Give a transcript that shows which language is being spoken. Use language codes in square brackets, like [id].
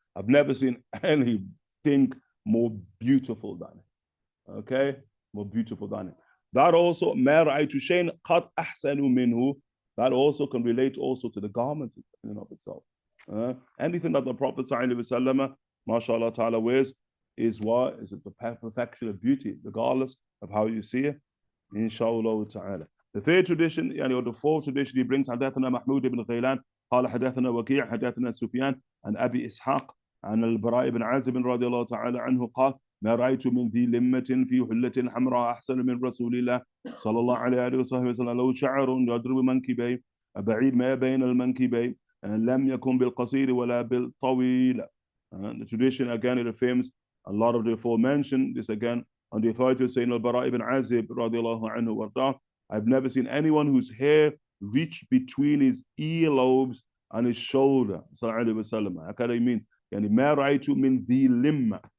[en] I've never seen anything more beautiful than it. Okay? More beautiful than it. That also, [ar] ma ra'aytu shay'an qat ahsanu minhu. [en] That also can relate also to the garment in and of itself. Anything that the Prophet ﷺ, mashallah ta'ala, wears is what? Is it the perfection of beauty, regardless of how you see it, inshallah ta'ala. The third tradition, or the fourth tradition he brings, [ar] حدثنا محمود بن غيلان قال حدثنا وكيع حدثنا سفيان عن أبي إسحاق عن البراء بن عازب رضي الله تعالى عنه قال ما رأيت من ذي لمة في حلة حمراء أحسن من رسول الله صلى الله عليه وصحبه وسلم له شعر يضرب منكبيه بعيد ما بين المنكبين لم يكن بالقصير ولا بالطويل. [en] The tradition again, it affirms a lot of the aforementioned. This again on the authority of Sayyidina al-Bara ibn Azib radiallahu anhu warda. I've never seen anyone whose hair reached between his earlobes and his shoulder. [ar] Sallallahu alaihi wasallam. [en] How can I mean? [ar] Yani ma ra'aytu min dhi limma.